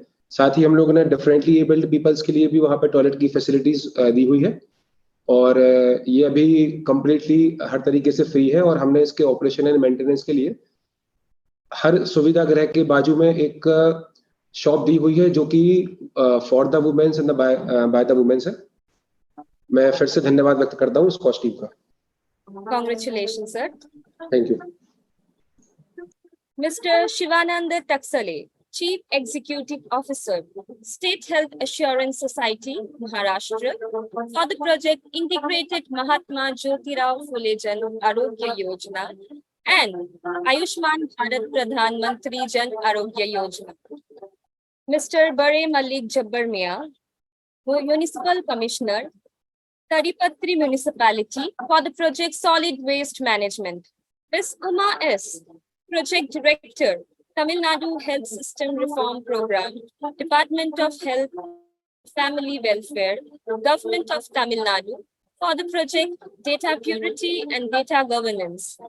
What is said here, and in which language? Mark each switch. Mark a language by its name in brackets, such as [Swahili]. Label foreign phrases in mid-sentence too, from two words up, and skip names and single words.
[Hindi] साथ ही हम लोगों ने [English] differently abled peoples [Hindi] के लिए भी वहाँ पे टॉयलेट की फैसिलिटीज दी हुई है और ये अभी कंप्लीटली हर तरीके से फ्री है और हमने इसके [English] operation and maintenance [Hindi] के लिए हर सुविधा गृह के बाजू में एक शॉप दी हुई है जो कि [English] for the womens and by the womens [Hindi] है। मैं फिर से धन्यवाद व्यक्त करता हूँ स्कॉच टीम का। [English] Congratulations, sir. Thank you. Mr. Shivananda Taksale, Chief Executive Officer, State Health Assurance Society, Maharashtra, for the project Integrated Mahatma Jyotirao Phule Jan Arogya Yojana and Ayushman Bharat Pradhan Mantri Jan Arogya Yojana. Mr. Bare Malik Jabbar Mia, Municipal Commissioner, Taripatri Municipality for the project Solid Waste Management. Ms. Uma S., Project Director, Tamil Nadu Health System Reform Program, Department of Health, Family Welfare, Government of Tamil Nadu, for the project Data Purity and Data Governance.